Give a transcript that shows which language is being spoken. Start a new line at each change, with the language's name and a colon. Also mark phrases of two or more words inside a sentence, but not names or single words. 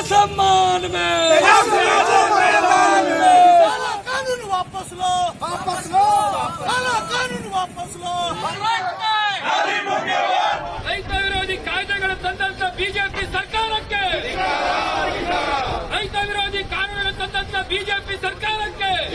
Hindi: सम्मान में, काला कानून वापस लो, काला कानून वापस लो।
Kannada: ರೈತ ವಿರೋಧಿ ಕಾಯ್ದೆಗಳ ತಂದಂತ ಬಿಜೆಪಿ ಸರ್ಕಾರಕ್ಕೆ, ರೈತ ವಿರೋಧಿ ಕಾನೂನುಗಳ ತಂದಂತ ಬಿಜೆಪಿ ಸರ್ಕಾರಕ್ಕೆ